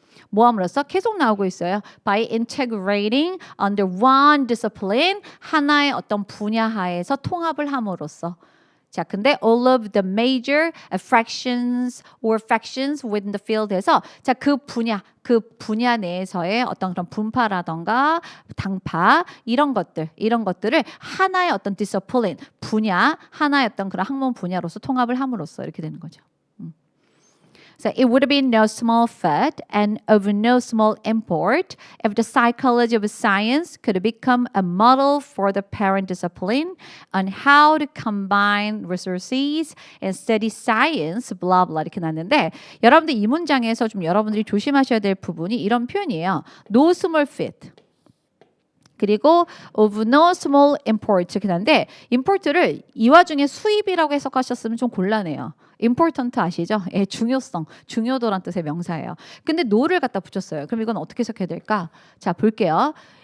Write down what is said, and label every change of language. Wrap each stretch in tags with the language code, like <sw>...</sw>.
<ko>모함으로써 계속 나오고 있어요.</ko> <en>By integrating under one discipline,</en> <ko>하나의 어떤 분야 하에서 통합을 함으로써 자, 근데</ko> <en>all of the major fractions or factions within the field</en> <ko>에서 자, 그 분야 내에서의 어떤 그런 분파라던가 당파 이런 것들을 하나의 어떤 discipline 분야, 하나의 어떤 그런 학문 분야로서 통합을 함으로써 이렇게 되는 거죠.</ko> <en>So it would be no small feat and of no small import if the psychology of science could become a model for the parent discipline on how to combine resources and study science, blah blah</en> <ko>이렇게 났는데 여러분들 이 문장에서 좀 여러분들이 조심하셔야 될 부분이 이런 표현이에요.</ko> <en>No small feat.</en> <ko>그리고</ko> <en>of no small import</en> <ko>이렇게 나는데 import를 이 와중에 수입이라고 해석하셨으면 좀 곤란해요. important 아시죠? 중요성, 중요도란 뜻의 명사예요. 근데 no를 갖다 붙였어요. 그럼 이건 어떻게 해석해야 될까? 자, 볼게요.</ko>